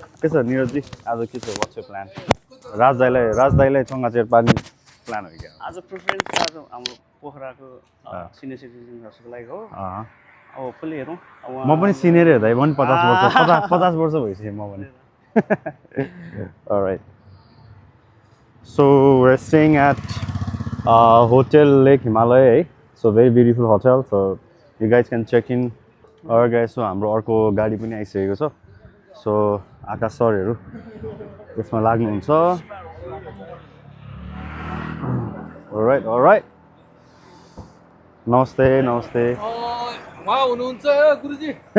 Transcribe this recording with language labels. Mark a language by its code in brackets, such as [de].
[ne] के छ निरजी आज के छ [en] What's your plan? [ne] राज दाइलाई चङ्गाचेट पार्ने प्लान हो क्या? आज प्रिफरेन्स आज हाम्रो पोखराको सिनियर सिटिजन्सहरूको लागि हो. अब फुल्ली हेरौँ. म पनि सिनियर हेर्दै पनि 50 वर्ष भइसक्यो म पनि. [en] Alright. So we're staying at Hotel Lake Himalaya. So very beautiful hotel. So you guys can check in. Alright guys, so [ne] हाम्रो अर्को गाडी पनि आइसकेको छ. So आकाश सरहरू यसमा लाग्नुहुन्छ. [en] Alright. नमस्ते. [ne] उहाँ हुनुहुन्छ गुरुजी.